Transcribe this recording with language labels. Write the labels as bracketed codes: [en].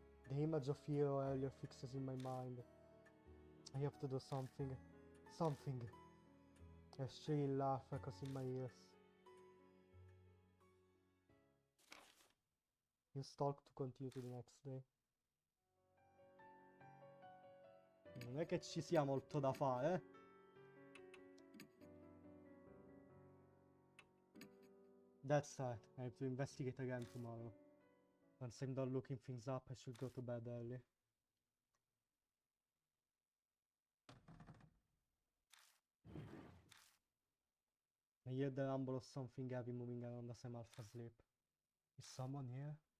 [en] The image of Hiro earlier fixes in my mind. I have to do something. Something. A shrill laugh echoes in my ears. You stalk to continue to the next day. [it] Non è che ci sia molto da fare, [en] That's sad. I have to investigate again tomorrow. Once I'm done looking things up, I should go to bed early. I hear the rumble of something heavy moving around as I'm half asleep. Is someone here?